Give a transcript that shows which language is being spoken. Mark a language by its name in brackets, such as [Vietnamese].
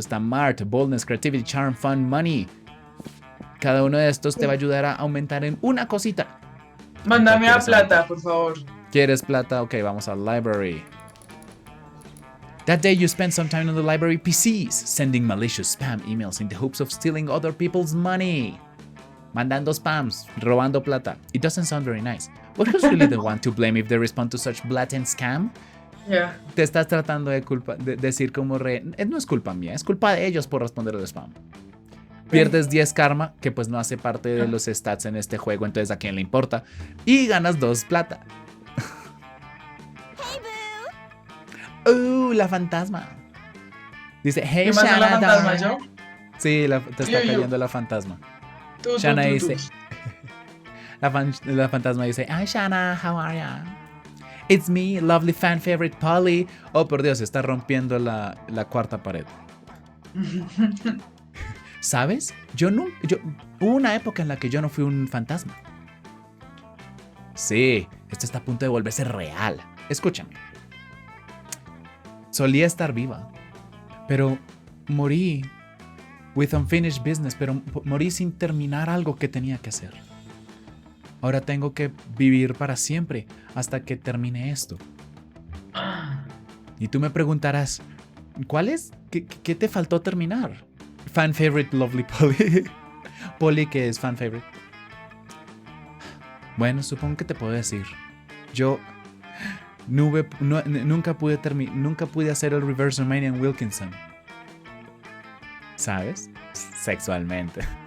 [Spanish] Está Mart, Boldness, Creativity, Charm, Fun, Money. Cada uno de estos te va a ayudar a aumentar en una cosita. Mándame a plata, por favor. ¿Quieres plata? Ok, vamos al library. [English] That day you spent some time on the library PCs, sending malicious spam emails in the hopes of stealing other people's money. [Spanish] Mandando spams, robando plata. [English] It doesn't sound very nice. But who's really the one to blame if they respond to such blatant scam? Yeah. [Spanish] Te estás tratando de decir como no es culpa mía, es culpa de ellos por responder al spam. Pierdes 10 karma, que pues no hace parte de los stats en este juego, entonces a quién le importa. Y ganas 2 plata. La fantasma. Dice, hey, ¿Qué más es la fantasma, yo? Sí, te está cayendo la fantasma. Shana dice, la fantasma dice, [English] hi Shana, how are ya? It's me, lovely fan favorite Polly. [Spanish] Oh, por Dios, está rompiendo la cuarta pared. ¿Sabes? Hubo una época en la que yo no fui un fantasma. Sí, esto está a punto de volverse real. Escúchame. Solía estar viva, pero morí [English] with unfinished business, [Spanish] pero morí sin terminar algo que tenía que hacer. Ahora tengo que vivir para siempre hasta que termine esto. Y tú me preguntarás, ¿cuál es? ¿Qué te faltó terminar? [English] Fan favorite Lovely Polly. [Spanish] Polly, que es [English] fan favorite. [Spanish] Bueno, supongo que te puedo decir. Yo nunca pude hacer el reverse Romanian Wilkinson. ¿Sabes? Sexualmente.